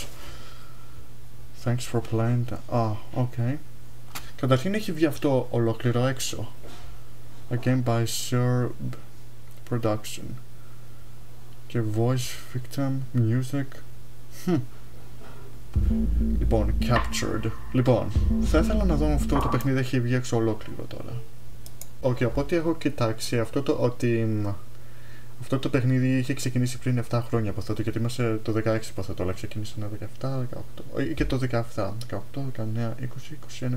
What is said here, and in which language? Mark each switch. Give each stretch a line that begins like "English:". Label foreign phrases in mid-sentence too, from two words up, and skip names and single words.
English: Thanks for playing. Okay.
Greek: Καταρχήν έχει βγει αυτό ολόκληρο έξω.
English: A game by Serb Production. Και voice, victim, music.
Greek: Λοιπόν, captured. Λοιπόν, θα ήθελα να δω αυτό το παιχνίδι έχει βγει έξω ολόκληρο τώρα. Okay, από ό,τι έχω κοιτάξει, αυτό το παιχνίδι είχε ξεκινήσει πριν 7 χρόνια από αυτό, γιατί είμαστε το 16 από αυτό, αλλά ξεκίνησε ένα 17, 18, και το 17, 18, 19, 20, 21.